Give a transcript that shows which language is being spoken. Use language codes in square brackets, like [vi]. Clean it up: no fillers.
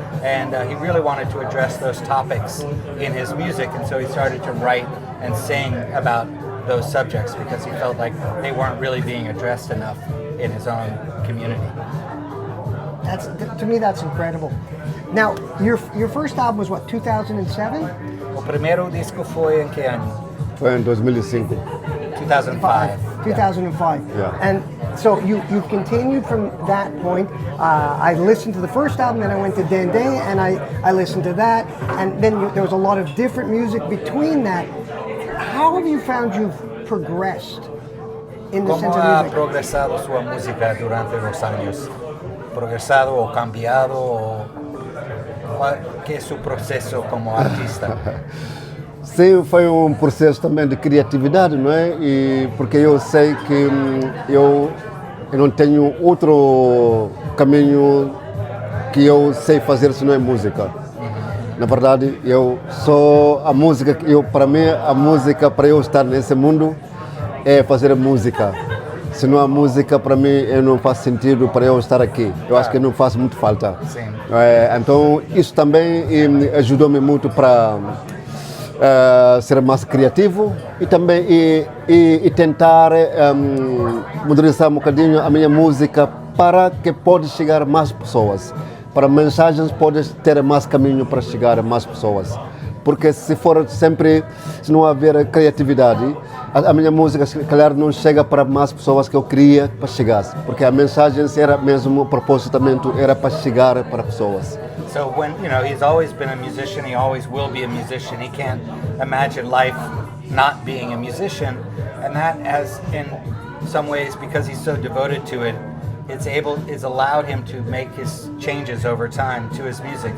[en] And he really wanted to address those topics in his music, and so he started to write and sing about those subjects because he felt like they weren't really being addressed enough in his own community. To me, that's incredible. Now, your first album was what, 2007? [pt] O primeiro disco foi em que ano? Foi em 2005. 2005. 2005. [en] Yeah. And so you've continued from that point. I listened to the first album, then I went to Dende, and I listened to that, and then there was a lot of different music between that. How have you found you've progressed in the sense [es] ¿Cómo ha [en] of music? [es] progresado su música durante los años? ¿Progresado o cambiado? O ¿qué es su proceso como artista? [pt] Sim, foi um processo também de criatividade, não é? E porque eu sei que eu não tenho outro caminho que eu sei fazer se não é música. Na verdade, eu sou a música, para mim a música para eu estar nesse mundo é fazer música. Se não há música, para mim, não faz sentido para eu estar aqui. Eu acho que não faz muito falta. Sim. Então, isso também ajudou-me muito para ser mais criativo e também e tentar modernizar um bocadinho a minha música para que pode chegar a mais pessoas. Para mensagens pode ter mais caminho para chegar a mais pessoas. Porque se não haver criatividade, a minha música, claro, não chega para mais pessoas que eu queria para chegar. Porque a mensagem era mesmo, o propósito era para chegar para pessoas. [en] So when, he's always been a musician, he always will be a musician. He can't imagine life not being a musician. And that has, in some ways, because he's so devoted to it, it's allowed him to make his changes over time to his music.